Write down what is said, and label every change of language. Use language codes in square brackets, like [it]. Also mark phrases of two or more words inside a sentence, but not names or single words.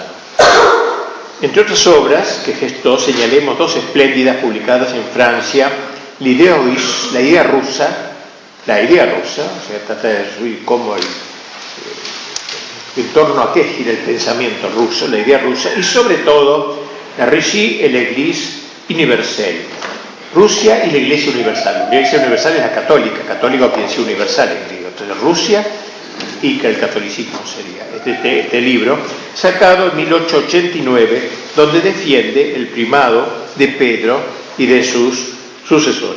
[es] Entre otras obras que gestó, señalemos dos espléndidas publicadas en Francia: la idea rusa, o sea, trata de descubrir cómo en torno a qué gira el pensamiento ruso, la idea rusa, y sobre todo la Russie et l'Église universelle. Rusia y la Iglesia Universal. La Iglesia Universal es la católica, católico quiere decir universal en griego. Entonces Rusia y que el catolicismo sería. Este libro, sacado en 1889, donde defiende el primado de Pedro y de sus sucesores.